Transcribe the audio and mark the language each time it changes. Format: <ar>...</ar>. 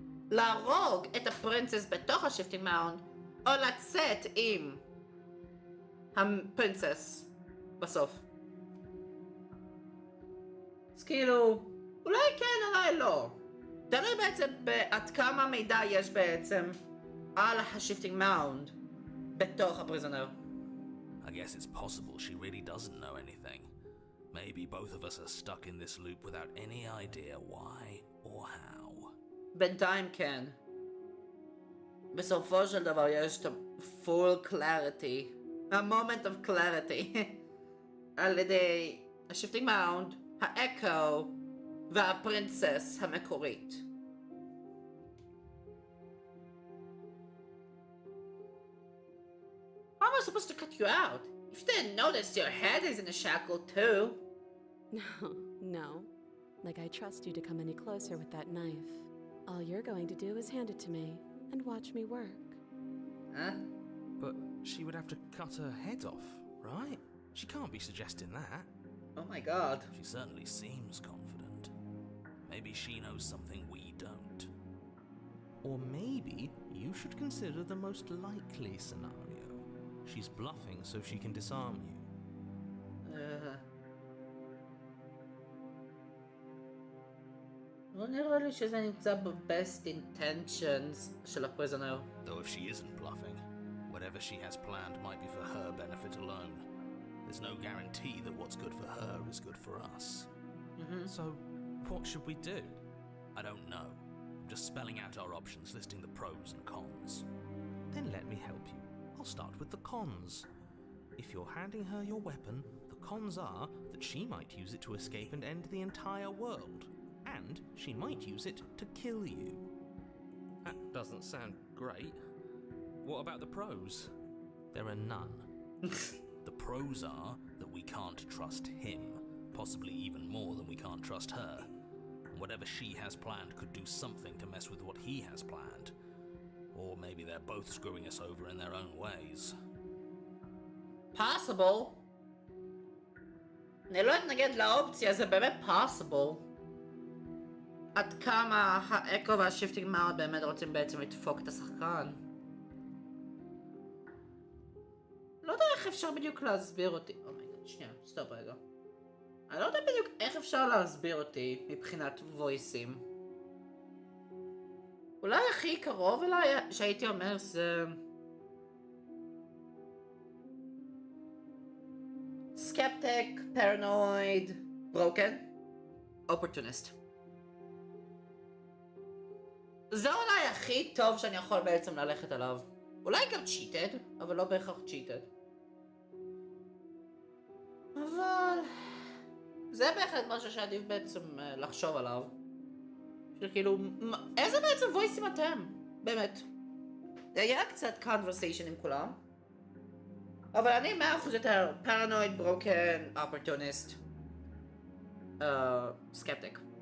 <he>להרוג את הפרינסס בתוך השיפטינג מאונד, או לצאת עם הפרינסס בסוף. אז כאילו, אולי כן, אולי לא. תלוי בעצם עד כמה מידע יש בעצם על השיפטינג מאונד בתוך הפריזונר.</he> <en>I guess it's possible she really doesn't know anything. Maybe both of us are stuck in this loop without any idea why or how.</en> <he>בינתיים כן. בסופו של דבר יש את</he> <en>full clarity, a moment of clarity,</en> <he>על ידי השיפטינג מאונד, האקו והפרינסס המקורית.</he> <en>How am I supposed to cut you out? If you didn't notice, your head is in a shackle too. No. Like I trust you to come any closer with that knife. All you're going to do is hand it to me and watch me work. Huh? But she would have to cut her head off, right? She can't be suggesting that. Oh my god. She certainly seems confident. Maybe she knows something we don't. Or maybe you should consider the most likely scenario. She's bluffing so she can disarm you.</en> <he>לא נראה לי שזה נמצא ב-</he> <en>best intentions</en> <he>של הפריזונר.</he> <en>Though if she isn't bluffing, whatever she has planned might be for her benefit alone. There's no guarantee that what's good for her is good for us. So, what should we do? I don't know. I'm just spelling out our options, listing the pros and cons. Then let me help you. I'll start with the cons. If you're handing her your weapon, the cons are that she might use it to escape and end the entire world. And she might use it to kill you. That doesn't sound great. What about the pros? There are none. The pros are that we can't trust him, possibly even more than we can't trust her. And whatever she has planned could do something to mess with what he has planned. Or maybe they're both screwing us over in their own ways. Possible.</en> <he>אני לא אתנגד לאופציה, זה באמת possible. עד כמה האקו והשיפטינג מאונד באמת רוצים בעצם לדפוק את השחקן. לא יודע איך אפשר בדיוק להסביר אותי. אומייגד, שנייה, סטופ רגע. אני לא יודע בדיוק איך אפשר להסביר אותי מבחינת וויסים. אולי הכי קרוב אליי שהייתי אומר זה...</he> <en>skeptic, paranoid, broken, opportunist.</en> <he>זה אולי הכי טוב שאני יכול בעצם ללכת עליו. אולי גם cheated, אבל לא בהכרח cheated. אבל... זה בהחלט משהו שעדיף בעצם לחשוב עליו. שכאילו, איזה בעצם וויסים אתם? באמת. זה היה קצת conversation עם כולם. אבל אני 100% יותר</he> <en>paranoid, broken, opportunist, skeptic.</en>